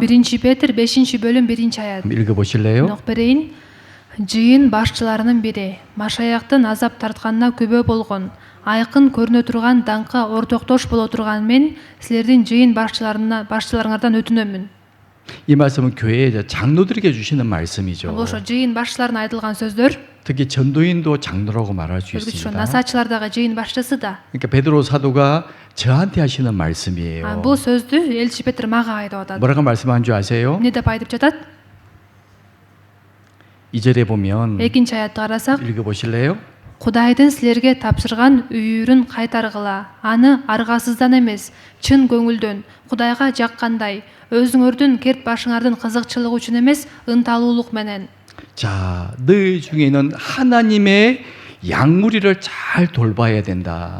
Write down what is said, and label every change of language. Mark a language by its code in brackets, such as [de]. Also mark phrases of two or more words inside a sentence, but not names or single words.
[ky] 1 Петр 5 бөлүм 1 аят. [ko] 한번 읽어보실래요? [ky] Нок берейин. Жыйын башчыларынын бири Машаяктын азап тартканына күбө болгон, айкын көрүнө турган даңкка ортоктош боло турган мен силердин жыйын башчыларыңардан өтүнөмүн. [ko] 이 말씀은 교회의 장로들에게 주시는 말씀이죠. [ky] бул ошо жыйын башчыларына айтылган сөздөр. [ko] 특히 전도인도 장로라고 말할 수 [ky] ошо [ko] 있습니다. [ky] насаачылардагы жыйын башчысы да. [ko] 그러니까 베드로 사도가 저한테 하시는 말씀이에요. [ky] бул сөздү элчи Петр мага айтып атат. [ko] 뭐라고 말씀한 줄 아세요? [ky] эмне деп айтып жатат? [ko] 2절에 보면 [ky] 2 аятты карасак, [ko] 읽어보실래요? [ky] Кудайдын силерге тапшырган үйүрүн кайтаргыла. Аны аргасыздан эмес, чын көңүлдөн, Кудайга жаккандай, өзүңөрдүн керт башыңардын кызыкчылыгы үчүн эмес, ынталуулук менен. [ko] 자, 너희 중에는 하나님의 양무리를 잘 돌봐야 된다.